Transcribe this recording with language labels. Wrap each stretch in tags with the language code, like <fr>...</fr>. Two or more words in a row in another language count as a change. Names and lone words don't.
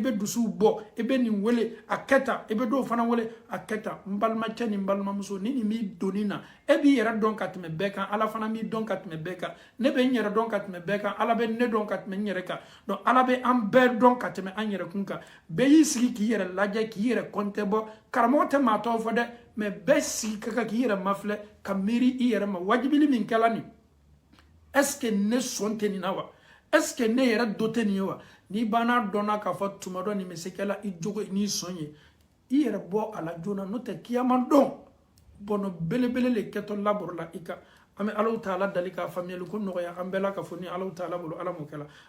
<bm>bɛ dusuw bɔ e bɛ nin wele a kɛ tan e bɛ dɔw fana wele a kɛ tan n balimacɛ ni n balimamuso ni nin b'i donni na e b'i yɛrɛ dɔn ka tɛmɛ bɛɛ kan Ala fana b'i dɔn ka tɛmɛ bɛɛ kan ne bɛ n yɛrɛ dɔn ka tɛmɛ bɛɛ kan Ala bɛ ne dɔn ka tɛmɛ n yɛrɛ kan donc Ala bɛ an bɛɛ dɔn ka tɛmɛ an yɛrɛ kun kan bɛɛ y'i sigi k'i yɛrɛ lajɛ k'i yɛrɛ compter bɔ karamɔgɔ tɛ maa tɔw fɔ dɛ mais bɛɛ sigi ka kan k'i yɛrɛ mafilɛ ka miiri i yɛrɛ ma wajibili min kɛla nin</bm> <fr>est ce que</fr> <bm>ne sɔn tɛ nin na wa</bm> <fr>est ce que</fr> <bm>ne yɛrɛ do tɛ nin ye wa n'i banna dɔnna k'a fɔ tuma dɔ nin bɛ se kɛla i jogo n'i sɔn ye i yɛrɛ bɔ a la joona n'o tɛ kiyama dɔn bɔnɔ belebele le kɛtɔ labɔrɔ la i kan an bɛ Alahu Taala dali k'a faamuyali ko nɔgɔya an bɛɛ la ka fɔ ni Alahu Taala bolo Ala m'o kɛla</bm>